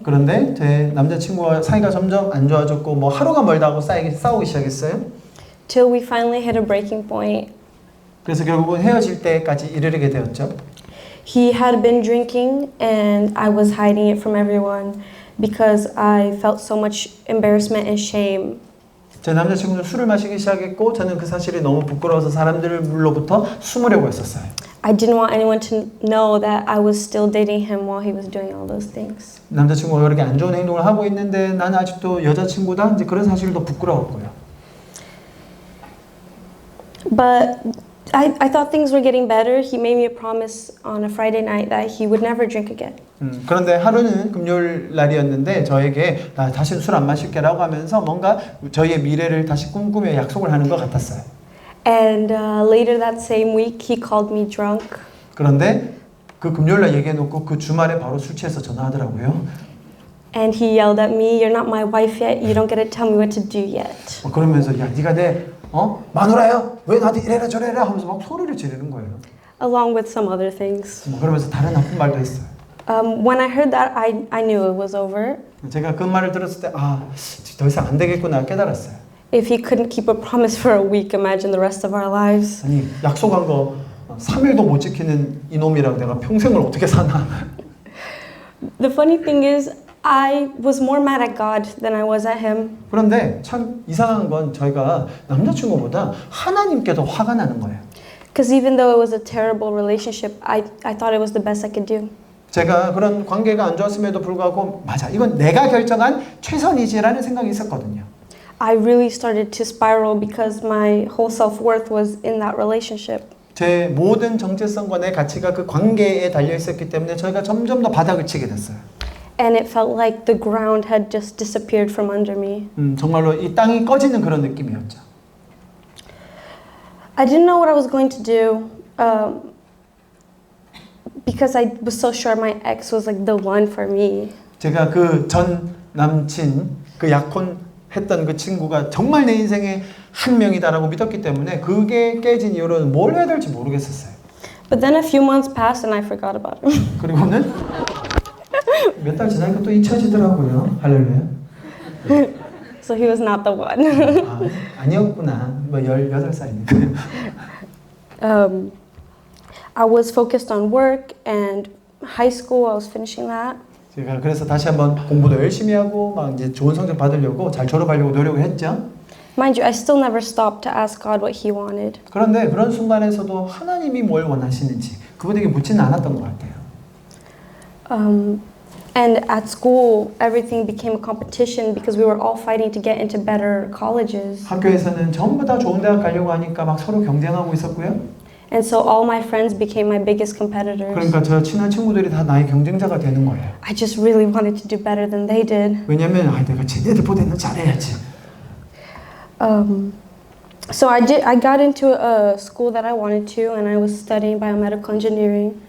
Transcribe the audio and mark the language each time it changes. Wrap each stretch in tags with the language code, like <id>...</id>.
<ko>그런데 제 남자친구와 사이가 점점 안 좋아졌고 뭐 하루가 멀다 하고 싸우기 시작했어요.</ko> <en>Till we finally hit a breaking point.</en> <ko>그래서 결국은 헤어질 때까지 이르게 되었죠.</ko> <en>He had been drinking and I was hiding it from everyone because I felt so much embarrassment and shame.</en> <ko>제 남자친구는 술을 마시기 시작했고 저는 그 사실이 너무 부끄러워서 사람들로부터 숨으려고 했었어요.</ko> <en>I didn't want anyone to know that I was still dating him while he was doing all those things.</en> <ko>남자친구가 그렇게 안 좋은 행동을 하고 있는데 나는 아직도 여자친구다. 이제 그런 사실도 부끄러웠고요.</ko> <en>But I thought things were getting better. He made me a promise on a Friday night that he would never drink again.</en> <ko>그런데 하루는 금요일 날이었는데 저에게 나 다시는 술 안 마실게라고 하면서 뭔가 저희의 미래를 다시 꿈꾸며 약속을 하는 것 같았어요.</ko> <en>And later that same week, he called me drunk.</en> <ko>그런데 그 금요일 날 얘기해놓고 그 주말에 바로 술 취해서 전화하더라고요.</ko> <en>And he yelled at me, "You're not my wife yet. You don't get to tell me what to do yet."</en> <ko>그러면서 야 네가 내 마누라야? 왜 나한테 이래라 저래라 하면서 막 소리를 지르는 거예요.</ko> <en>Along with some other things.</en> <ko>그러면서 다른 나쁜 말도 했어요.</ko> <en>When I heard that, I knew it was over.</en> <ko>제가 그 말을 들었을 때 더 이상 안 되겠구나 깨달았어요.</ko> <en>If he couldn't keep a promise for a week, imagine the rest of our lives.</en> <ko>아니 약속한 거 3일도 못 지키는 이놈이랑 내가 평생을 어떻게 사나.</ko> <en>The funny thing is, I was more mad at God than I was at him.</en> <ko>그런데 참 이상한 건 저희가 남자친구보다 하나님께도 화가 나는 거예요.</ko> <en>Because even though it was a terrible relationship, I thought it was the best I could do.</en> <ko>제가 그런 관계가 안 좋았음에도 불구하고 맞아 이건 내가 결정한 최선이지라는 생각이 있었거든요.</ko> <en>I really started to spiral because my whole self-worth was in that relationship.</en> <ko>제 모든 정체성과 내 가치가 그 관계에 달려 있었기 때문에 저희가 점점 더 바닥을 치게 됐어요.</ko> <en>And it felt like the ground had just disappeared from under me.</en> <ko>정말로 이 땅이 꺼지는 그런 느낌이었죠.</ko> <en>I didn't know what I was going to do because I was so sure my ex was like the one for me.</en> <ko>제가 그 전 남친 그 약혼했던 그 친구가 정말 내 인생의 한 명이다라고 믿었기 때문에 그게 깨진 이후로는 뭘 해야 될지 모르겠었어요.</ko> <en>But then a few months passed and I forgot about him.</en> <ko>그리고는 몇 달 지나니까 또 잊혀지더라고요. 할렐루야.</ko> <en>So he was not the one.</en> <ko>아니었구나. 뭐 18살이니까.</ko> <en>I was focused on work and high school. I was finishing that.</en> <ko>제가 그래서 다시 한번 공부도 열심히 하고 막 이제 좋은 성적 받으려고 잘 졸업하려고 노력을 했죠.</ko> <en>Mind you, I still never stopped to ask God what He wanted.</en> <ko>그런데 그런 순간에서도 하나님이 뭘 원하시는지 그분에게 묻지는 않았던 것 같아요.</ko> <en>And at school, everything became a competition because we were all fighting to get into better colleges.</en> <ko>학교에서는 전부 다 좋은 대학 가려고 하니까 막 서로 경쟁하고 있었고요.</ko> <en>And so all my friends became my biggest competitors.</en> <ko>그러니까 저 친한 친구들이 다 나의 경쟁자가 되는 거예요.</ko> <en>I just really wanted to do better than they did.</en> <ko>왜냐면 내가 쟤네들보다는 잘해야지.</ko> <en>So I got into a school that I wanted to, and I was studying biomedical engineering.</en>